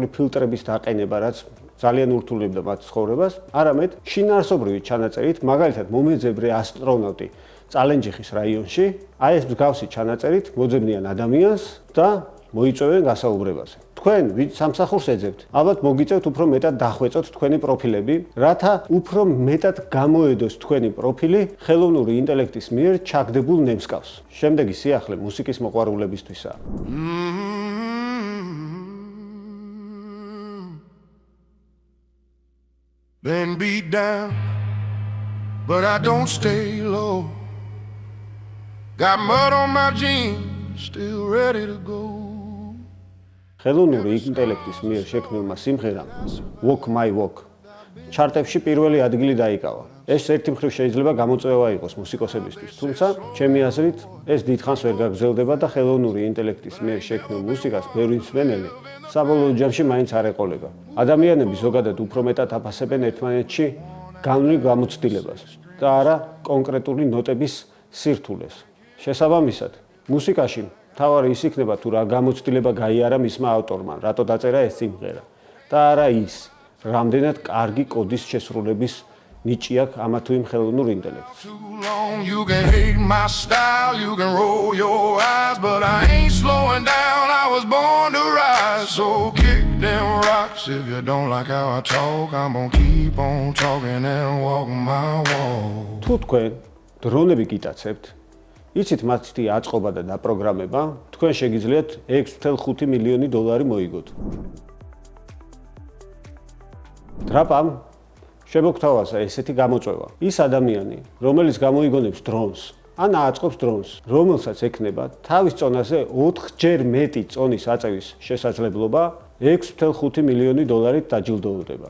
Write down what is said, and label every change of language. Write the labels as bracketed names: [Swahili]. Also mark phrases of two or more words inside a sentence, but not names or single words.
[Georgian] ფილტრების დაყენება, რაც ძალიან ურთულებდა მათ ცხოვრებას, არამედ შინაარსობრივი ჩანაწერით, მაგალითად მომეძებრე ასტრონავტი წალენჯიხის რაიონში, აი ეს მსგავსი ჩანაწერით მოძებნიან ადამიანს და მოიწვევენ გასაუბრებაზე. თქვენ ვინც სამსახურს ეძებთ, ალბათ მოგიწევთ უფრო მეტად დახვეწოთ თქვენი პროფილები, რათა უფრო მეტად გამოედოს თქვენი პროფილი ხელოვნური ინტელექტის მიერ ჩაგდებულ ნემსკავს. შემდეგი სიახლე მუსიკის მოყვარულებისთვისაა. [English] Been beat down, but I don't stay low. Got mud on my jeans, still ready to go. [Georgian] ხელოვნური ინტელექტის მიერ შექმნილმა სიმღერამ Walk My Walk ჩარტებში პირველი ადგილი დაიკავა. ეს ერთი მხრივ შეიძლება გამოწვევა იყოს მუსიკოსებისთვის, თუმცა ჩემი აზრით ეს დიდხანს ვერ გაგრძელდება და ხელოვნური ინტელექტის მიერ შექმნილ მუსიკას ბევრი მსმენელი საბოლოო ჯამში მაინც არ ეყოლება. ადამიანები ზოგადად უფრო მეტად აფასებენ ერთმანეთში განვლილ გამოცდილებას და არა კონკრეტული ნოტების სირთულეს. შესაბამისად, მუსიკაში თავარი ის იქნება თუ რა გამოცდილება გაიარა მისმა ავტორმა, რატო დაწერა ეს სიმღერა და არა ის, რამდენად კარგი კოდის შესრულების ნიჭი აქვს ამა თუ იმ ხელოვნურ ინტელექტს. [English] You can hate my style, you can roll your eyes, but I ain't slowing down, I was born to rise. So kick them rocks if you don't like how I talk, I'm gonna keep on talking and walk my walk. [Georgian] თუ თქვენ დრონები გიტაცებთ, იცით მათი აწყობა და დაპროგრამება, თქვენ შეგიძლიათ 6.5 მილიონი დოლარი მოიგოთ. დრაპამ შემოგთავაზა ესეთი გამოწვევა. ის ადამიანი, რომელიც გამოიგონებს დრონს, ან აწყობს დრონს, რომელსაც ექნება თავის წონაზე 4-ჯერ მეტი წონის აწევის შესაძლებლობა, 6.5 მილიონი დოლარით დაჯილდოვდება.